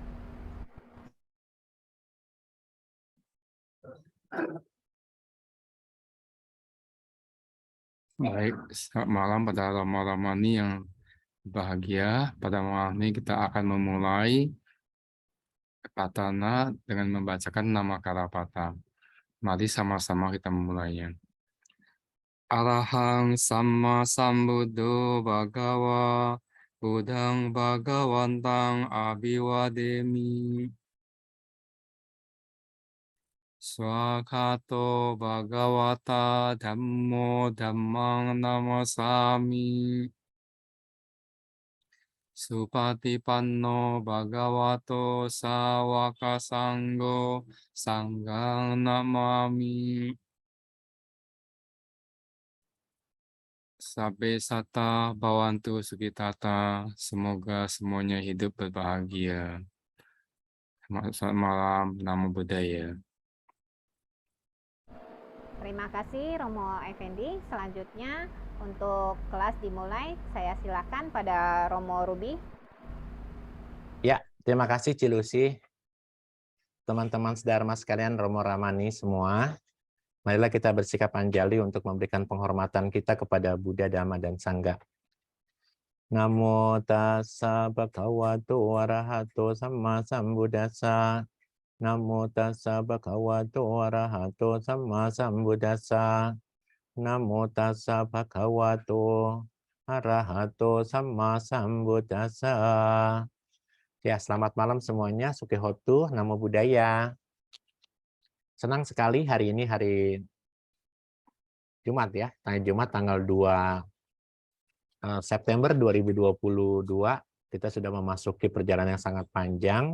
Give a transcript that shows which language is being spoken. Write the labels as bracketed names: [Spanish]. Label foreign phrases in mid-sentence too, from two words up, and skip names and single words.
[Indonesian] Baik, selamat malam pada Romo Ramani yang bahagia. Pada malam ini kita akan memulai Patana dengan membacakan nama Karapata. Mari sama-sama kita memulainya. [Pali] Arahang Samma Sambuddho Bhagawa Buddhang Bhagawantang Abhiwademi. Swakato Bhagavata Dhammo Dhammang Namasami. Supatipanno Bhagavato Sawaka Sanggo Sanghang Namami. Sabbe Sata Bhavantu Sukitata. [Indonesian] Semoga semuanya hidup berbahagia. Selamat malam, [Pali] Namo Buddhaya. [Indonesian] Terima kasih Romo Effendi. Selanjutnya untuk kelas dimulai, saya silakan pada Romo Ruby. Ya, terima kasih Cilusi. Teman-teman sedharma sekalian, Romo Ramani semua. Marilah kita bersikap anjali untuk memberikan penghormatan kita kepada Buddha, Dhamma, dan Sangha. [Pali] Namo tassa bhagavato arahato samma sambuddhassa. Namo tassa bhagavato arahato samma sambuddhassa. Namo tassa bhagavato arahato samma sambuddhassa. [Indonesian] Ya, selamat malam semuanya. [Pali] Sukihotu, Namo Buddhaya. [Indonesian] Senang sekali hari ini hari Jumat ya, Jumat tanggal 2 September 2022. Kita sudah memasuki perjalanan yang sangat panjang.